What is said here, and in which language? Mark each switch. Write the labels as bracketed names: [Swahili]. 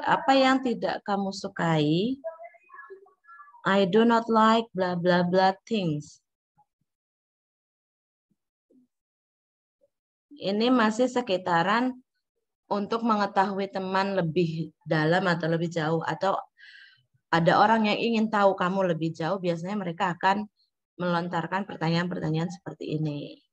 [Indonesian] Apa yang tidak kamu sukai? [English] I do not like blah blah blah things. [Indonesian] Ini masih sekitaran untuk mengetahui teman lebih dalam atau lebih jauh, atau ada orang yang ingin tahu kamu lebih jauh, biasanya mereka akan melontarkan pertanyaan-pertanyaan seperti ini.